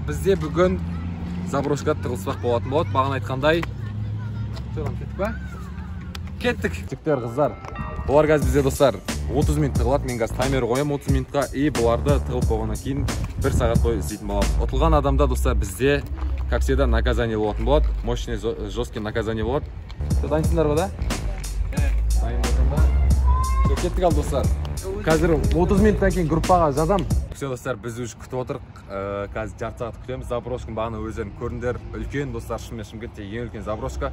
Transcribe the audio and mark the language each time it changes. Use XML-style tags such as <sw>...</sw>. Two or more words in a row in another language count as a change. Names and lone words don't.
<kk>Бізде бүгін заброшкада тығылыспақ болатын болады. Бағана айтқандай. Кеттік па? Кеттік. Жігіттер, қыздар. Бұлар қазір бізде, достар, 30 минут тығылады. Мен қазір таймер қоямын 30 минутқа. И бұларды тығылып болғаннан кейін 1 сағат бойы істейтін боламыз. Ұтылған адамда, достар, бізде,</kk> <ru>как всегда, наказание</ru> <kk>болатын болады.</kk> <ru>Мощный, жесткий наказание болады.</ru> <kk>Дайынсыңдар ба, да? Дайын болсаңдар. Кеттік ал, достар. Қазір 30 минуттан кейін группаға жазам. Все, достар, біз уже күтіп отырық. Қазір жарты сағат күтеміз. Заброшканың бағана өздерін көріндер. Үлкен, достар, Шымкентте ең үлкен заброшка.</kk>